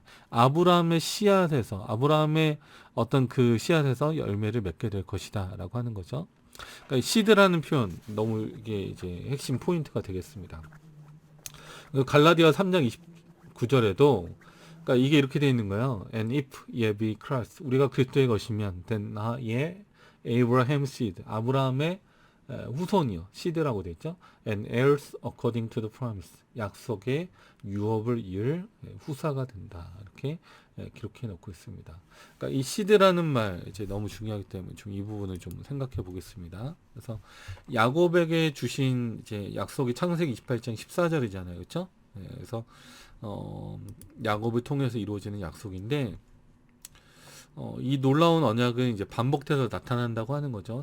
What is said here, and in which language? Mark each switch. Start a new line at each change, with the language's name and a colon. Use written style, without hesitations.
Korean: 아브라함의 씨앗에서, 아브라함의 어떤 그 씨앗에서 열매를 맺게 될 것이다. 라고 하는 거죠. 그러니까 시드라는 표현, 너무 이게 이제 핵심 포인트가 되겠습니다. 갈라디아 3장 29절에도 그러니까 이게 이렇게 되어 있는 거예요.
English: And if ye be Christ,
Korean: 우리가 그리스도의 것이면
English: then ye Abraham's seed,
Korean: 아브라함의 후손이요, 시드라고 되어 있죠.
English: And heirs according to the promise,
Korean: 약속의 유업을 이을 후사가 된다. 이렇게 기록해 놓고 있습니다. 그러니까 이 시드라는 말 이제 너무 중요하기 때문에 좀 이 부분을 좀 생각해 보겠습니다. 그래서 야곱에게 주신 이제 약속이 창세기 28장 14절이잖아요, 그렇죠? 그래서 야곱을 통해서 이루어지는 약속인데 이 놀라운 언약은 이제 반복돼서 나타난다고 하는 거죠.